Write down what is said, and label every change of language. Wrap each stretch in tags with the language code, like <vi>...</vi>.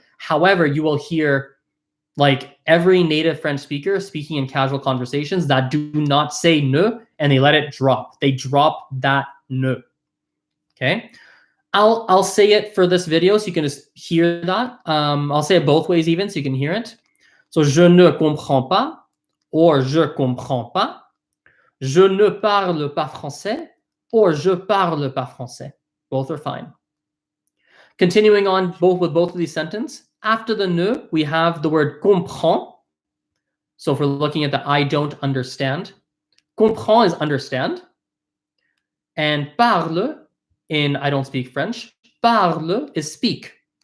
<en>However, you will hear like every native French speaker speaking in casual conversations that do not say ne, and they let it drop. They drop that ne. Okay. I'll say it for this video so you can just hear that. I'll say it both ways even so you can hear it.</en> <fr>So je ne comprends pas or je comprends pas. Je ne parle pas français or je parle pas français.</fr> <en>Both are fine. Continuing on with both of these sentences, after the ne, we have the word comprend. So if we're looking at the I don't understand, comprend is understand. And parle in I don't speak French, parle is speak.</en>